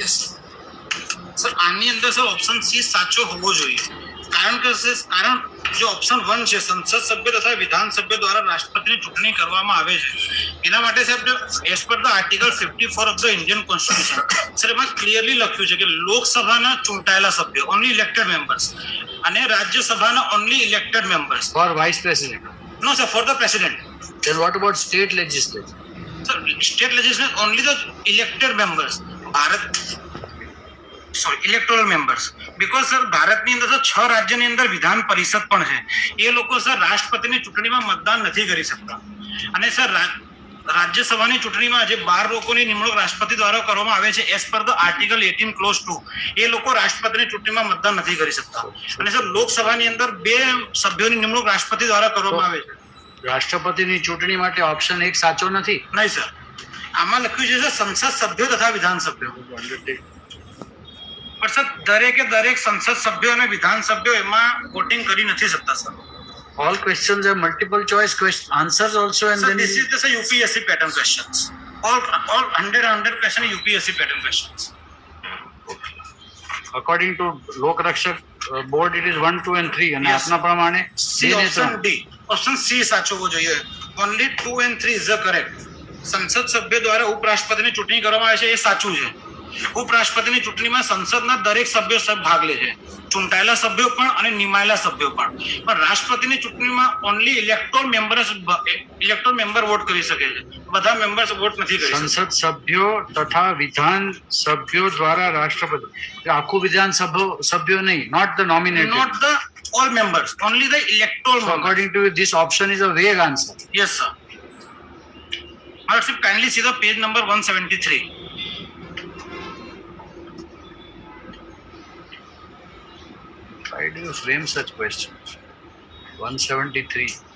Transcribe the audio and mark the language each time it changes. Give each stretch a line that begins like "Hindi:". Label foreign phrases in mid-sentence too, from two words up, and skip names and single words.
English: yes sir,
Gujarati: આની અંદર સર
English: option C
Gujarati: સાચો હોવો જોઈએ, કારણ જે ઓપ્શન 1 છે સંસદ સભ્ય તથા વિધાનસભ્ય દ્વારા રાષ્ટ્રપતિની ચૂંટણી કરવામાં આવે છે એના માટે સાહેબ
English: as per the article 54 of the Indian Constitution
Gujarati: સર એમાં ક્લિયરલી લખ્યું છે કે લોકસભાના ચૂંટાયેલા સભ્યો
English: only elected members
Gujarati: અને રાજ્યસભાના
English: only elected members. For vice president? No sir, for the president. Then what about state legislature? Sir, state legislature only the elected members. Electoral members. because sir
Gujarati: ભારતની અંદર તો 6 રાજ્યની અંદર વિધાન પરિષદ પણ છે. એ લોકો સર રાષ્ટ્રપતિની ચૂંટણીમાં મતદાન નથી કરી શકતા. અને સર રાજ્યસભાની ચૂંટણીમાં જે 12 લોકોની નિમણૂક રાષ્ટ્રપતિ દ્વારા કરવામાં આવે છે
English: as per the article 18 clause 2,
Gujarati: એ લોકો રાષ્ટ્રપતિની ચૂંટણીમાં મતદાન નથી કરી શકતા. અને સર લોકસભાની અંદર 2 સભ્યોની નિમણૂક રાષ્ટ્રપતિ દ્વારા કરવામાં આવે છે. રાષ્ટ્રપતિની ચૂંટણી માટે ઓપ્શન 1 સાચો નથી? નહીં સર, આમાં લખ્યું છે સંસદ સભ્યો તથા વિધાનસભ્યો. પણ સર દરેક સંસદ સભ્યો અને વિધાનસભ્યો એમાં વોટિંગ કરી નથી શકતા સર.
English: All questions are multiple choice answers also, and Sir, then this is the UPSC pattern questions. All 100 question UPSC pattern questions. according to લોકરક્ષક બોર્ડ it is 1, 2 and 3 અને Yes.
Gujarati: આપના પ્રમાણે C, D ને option 3. D.
English: Option C
Gujarati: સાચો હોવો જોઈએ.
English: Only 2 and 3 is the correct.
Gujarati: સંસદ સભ્ય દ્વારા ઉપરાષ્ટ્રપતિની ચૂંટણી કરવામાં આવે છે એ સાચું છે. ઉપરાષ્ટ્રપતિની ચૂંટણીમાં સંસદના દરેક સભ્યો ભાગ લે છે, ચૂંટાયેલા સભ્યો પણ અને નિમાયેલા સભ્યો પણ. પણ રાષ્ટ્રપતિની ચૂંટણીમાં
English: only elector member vote
Gujarati: કરી શકે છે, બધા
English: members vote
Gujarati: નથી કરી શકતા. સંસદ સભ્યો તથા વિધાન સભ્યો દ્વારા રાષ્ટ્રપતિ, એટલે આખું વિધાન સભ્યો નહીં,
English: not the nominated. Not the all members, only the electoral So members. according to you, this option is a vague answer. Yes sir. Lordship, kindly see the page number 173. Why do you frame such questions?